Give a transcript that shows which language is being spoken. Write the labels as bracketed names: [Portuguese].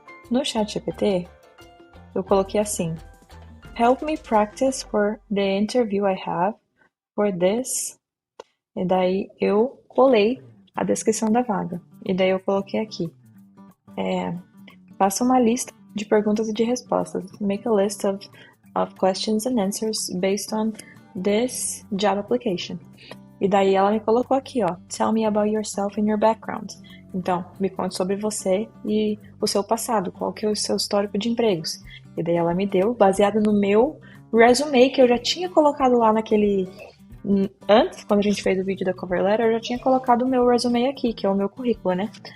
[Portuguese] No ChatGPT, eu coloquei assim: [English] Help me practice for the interview I have for this. [Portuguese] E daí eu colei a descrição da vaga. E daí eu coloquei aqui: faça uma lista de perguntas e de respostas. [English] Make a list of questions and answers based on this job application. [Portuguese] E daí ela me colocou aqui, ó: [English] Tell me about yourself and your background. [Portuguese] Então, me conte sobre você e o seu passado, qual que é o seu histórico de empregos. E daí ela me deu, baseado no meu resume, que eu já tinha colocado lá naquele... Antes, quando a gente fez o vídeo da cover letter, eu já tinha colocado o meu resume aqui, que é o meu currículo, né?